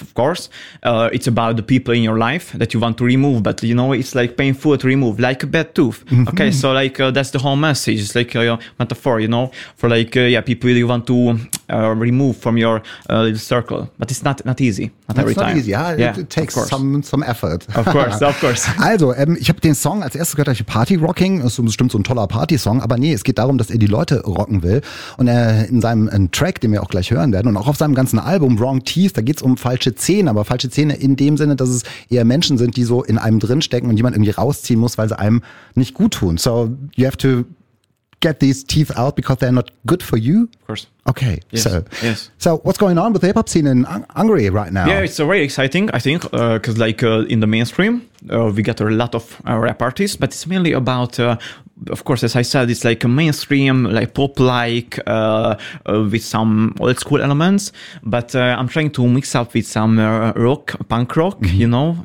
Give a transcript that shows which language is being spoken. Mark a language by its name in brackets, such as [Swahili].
[English] Of course, it's about the people in your life that you want to remove. But it's like painful to remove, like a bad tooth. Mm-hmm. Okay, so that's the whole message. It's like a metaphor, for people. You want to remove from your little circle, but it's not easy. Not every time. Yeah, yeah, it takes some effort. Of course. [German] Also, ich habe den Song als erstes gehört, Party Rocking. Das ist bestimmt so ein toller Party-Song, aber nee, es geht darum, dass er die Leute rocken will. Und er in seinem Track, den wir auch gleich hören werden, und auch auf seinem ganzen Album Wrong Teeth, da geht es um falsche Zähne, aber falsche Zähne in dem Sinne, dass es eher Menschen sind, die so in einem drinstecken und jemand irgendwie rausziehen muss, weil sie einem nicht gut tun. [English] So, you have to get these teeth out because they're not good for you? Of course. Okay. Yes. So what's going on with the hip-hop scene in Hungary right now? Yeah, it's very exciting, I think, because in the mainstream, we get a lot of rap artists, but it's mainly about, of course, as I said, it's like a mainstream, like pop-like, with some old-school elements, but I'm trying to mix up with some rock, punk rock, mm-hmm.